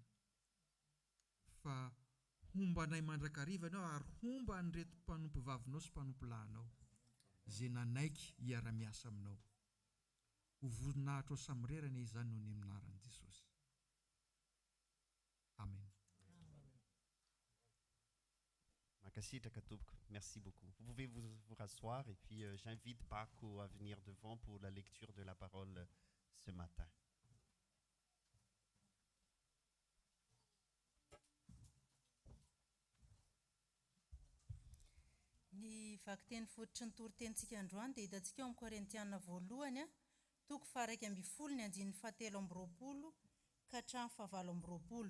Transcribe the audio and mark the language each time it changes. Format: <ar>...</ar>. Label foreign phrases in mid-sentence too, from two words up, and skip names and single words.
<mg>Fa homba anay mandrakariva ianao ary homba an'ireto mpanompo vavinao sy mpanompo lahinao izay nanaiky hiara-miasa aminao. Ho voninahitra ao samy izany noho ny anaran'i Jesosy. Amen. Makasitraka tompoko.</mg> <fr>Merci beaucoup. Vous pouvez vous rasseoir et puis j'invite Paco à venir devant pour la lecture de la parole ce matin.</fr> <mg>Ny vaky-teny fototry ny toro-tenitsika androany dia hitantsika eo amin'ny Korintiana voalohany toko faha 1 ny andininy fahatelo amby roapolo ka hatramin'ny fahavalo amby roapolo.</mg>